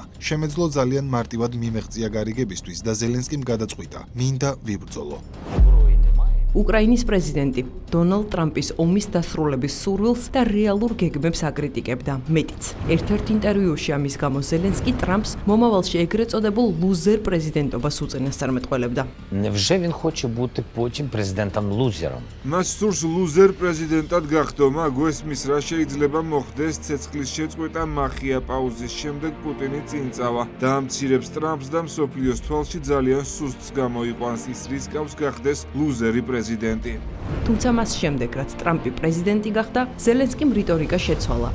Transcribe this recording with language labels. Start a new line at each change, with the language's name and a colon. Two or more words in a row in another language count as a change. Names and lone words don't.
Georgian: შემეძლო ძალიან მარტივად მიმეღწია გარიგებისთვის და ზელენსკიმ გადაწყვიტა, მინდა ვიბრძოლო. უკრაინის პრეზიდენტი დონალდ ტრამპის ომის დასრულების სურვილს და რეალურ გეგმებს აკრიტიკებდა. მეტიც, ერთ-ერთ ინტერვიუში ამის გამო ზელენსკი ტრამპს მომავალში ეგრეთ წოდებულ ლუზერ პრეზიდენტობას უწინასწარმეტყველებდა.
Ukrainian: Невже він хоче бути потім президентом-лузером?
Georgian: მას სურს ლუზერ პრეზიდენტად გახდომა, გვესმის რა შეიძლება მოხდეს ცეცხლის შეწყვეტა მახია პაუზის შემდეგ პუტინი წინ წავა. დაამცირებს ტრამპს და მსოფლიოს თვალში ძალიან სუსტს გამოიყვანს, ის რისკავს გახდეს ლუზერი პრეზიდენტი. თუმცა მას შემდეგ, რაც ტრამპი პრეზიდენტი გახდა, ზელენსკიმ რიტორიკა შეცვალა.